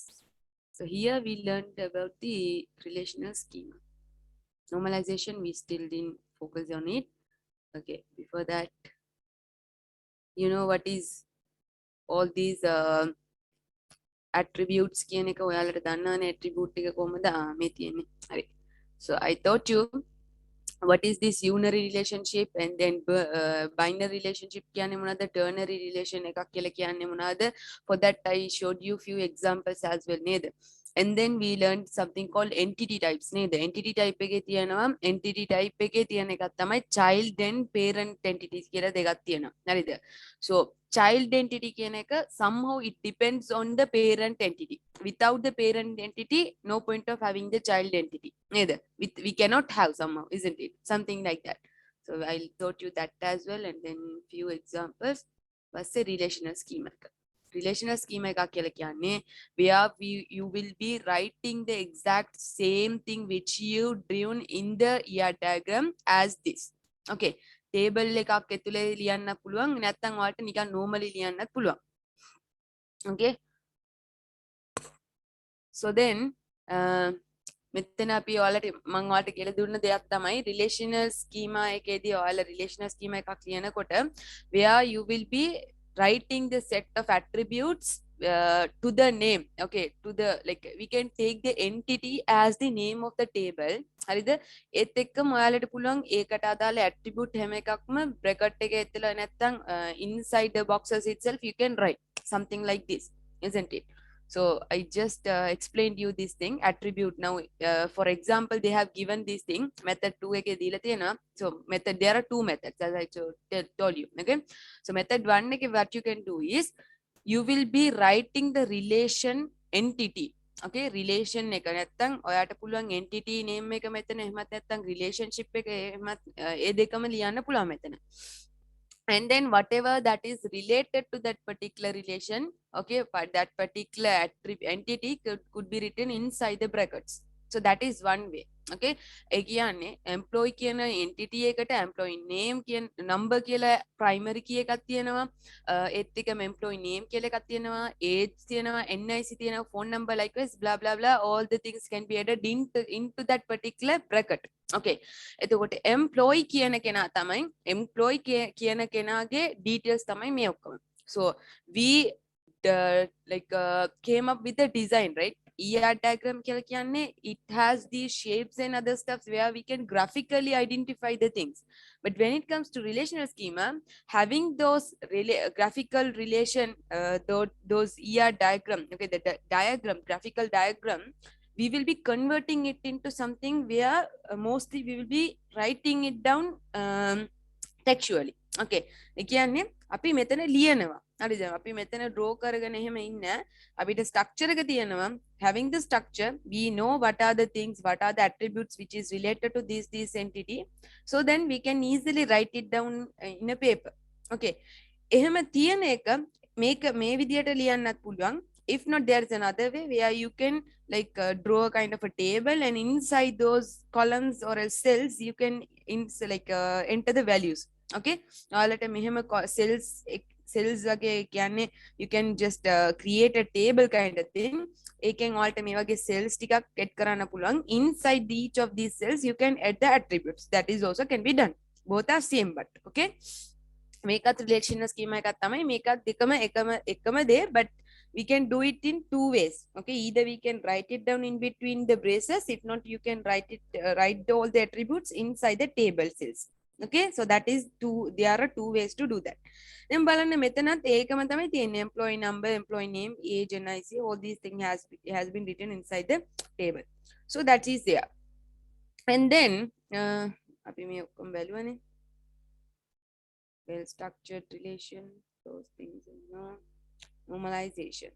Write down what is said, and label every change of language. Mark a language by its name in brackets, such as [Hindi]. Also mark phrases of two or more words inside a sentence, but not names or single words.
[English] So here we learned about the relational schema. Normalization we still didn't focus on it. Okay, before that, you know what is all these attributes [Sinhala] කියන එක ඔයාලට දන්නවනේ attribute එක කොහමද මේ තියෙන්නේ. හරි. [English] So I taught you what is this unary relationship and then binary relationship [Sinhala] කියන්නේ මොනවද, [English] ternary relation [Sinhala] එකක් කියලා කියන්නේ මොනවද. [English] For that I showed you few examples as well නේද. And then we learned something called entity types නේද. entity type [Sinhala] එකේ තියෙනවා, [English] entity type [Sinhala] එකේ තියෙන එකක් තමයි [English] child and parent entities [Sinhala] කියලා දෙකක් තියෙනවා. හරිද? [English] So child entity [Sinhala] කියන එක [English] somehow it depends on the parent entity. Without the parent entity, no point of having the child entity neither. We cannot have somehow, isn't it? Something like that. So I'll taught you that as well, and then few examples. Was a relational schema. Relational schema [Sinhala] එකක් කියලා කියන්නේ [English] where you will be writing the exact same thing which you drawn in the ER diagram as this. [Sinhala] Okay, table එකක් ඇතුලේ ලියන්නත් පුළුවන් නැත්නම් ඔයාලට නිකන් normally ලියන්නත් පුළුවන්. [English] Okay, so then [Sinhala] මෙතන අපි ඔයාලට මම ඔයාලට කියලා දුන්න දෙයක් තමයි [English] relational schema [Sinhala] එකේදී ඔයාලා [English] relational schema [Sinhala] එකක් ලියනකොට [English] where you will be writing the set of attributes to the name. Okay, to the, like we can take the entity as the name of the table. [Sinhala] හරිද? ඒත් එක්කම ඔයාලට පුළුවන් ඒකට අදාළ attribute හැම එකක්ම bracket එකේ ඇතුළේ නැත්නම් [English] inside the boxes itself you can write something like this, isn't it? So I just explained you this thing attribute. Now for example they have given this thing method 2 [Sinhala] එකේ දීලා තියෙනවා. [English] So method, there are two methods as I told you. Okay, so method 1 එකේ what you can do is you will be writing the relation entity. [Sinhala] Okay, relation එක නැත්තම් ඔයාට පුළුවන් [English] entity name [Sinhala] එක මෙතන එහෙමත් නැත්තම් relationship එක එහෙමත් ඒ දෙකම ලියන්න පුළුවන් මෙතන. [English] And then whatever that is related to that particular relation, okay, but that particular entity could be written inside the brackets. So that is one way. [Sinhala] Okay, ඒ කියන්නේ employee කියන entity එකට [English] employee name [Sinhala] කියන number කියලා [English] primary key [Sinhala] එකක් තියෙනවා, ඒත් එකම [English] employee name [Sinhala] කියලා එකක් තියෙනවා, age තියෙනවා, NIC තියෙනවා, [English] phone number, likewise blah blah blah, all the things can be added into that particular bracket. [Sinhala] Okay, එතකොට employee කියන කෙනා තමයි employee කියන කෙනාගේ details තමයි මේ ඔක්කොම. [English] So we came up with the design, right? ER diagram [Sinhala] කියලා කියන්නේ [English] it has these shapes and other stuff where we can graphically identify the things. But when it comes to relational schema, having those graphical relation, those ER diagram, okay, the diagram, graphical diagram, we will be converting it into something where mostly we will be writing it down textually. [Sinhala] Okay, ඒ කියන්නේ අපි මෙතන ලියනවා. හරිද? අපි මෙතන draw කරගෙන එහෙම ඉන්න අපිට structure එක තියෙනවා. [English] Having the structure, we know what are the things, what are the attributes which is related to this entity. So then we can easily write it down in a paper. [Sinhala] Okay, එහෙම තියෙන එක මේක මේ විදියට ලියන්නත් පුළුවන්. [English] If not, there's another way where you can draw a kind of a table, and inside those columns or else cells you can enter the values. Okay, [Sinhala] ඔයාලට මෙහෙම [English] cells [Sinhala] වගේ කියන්නේ [English] you can just create a table kind of thing. [Sinhala] ඒකෙන් ඔයාලට මේ වගේ cells ටිකක් add කරන්න පුළුවන්. [English] Inside each of these cells you can add the attributes. That is also can be done. Both are same, but okay, [Sinhala] මේකත් relational schema එකක් තමයි. මේකත් දෙකම එකම දේ, [English] but we can do it in two ways. Okay, either we can write it down in between the braces, if not you can write all the attributes inside the table cells. Okay, so that is there are two ways to do that. [Sinhala] Then බලන්න මෙතනත් ඒකම තමයි තියෙන්නේ. [English] Employee number, employee name, age, NIC, all these things has been written inside the table. So that is there. And then [Sinhala] අපි මේ ඔක්කොම බැලුවනේ. [English] Well structured relation, those things, normalization.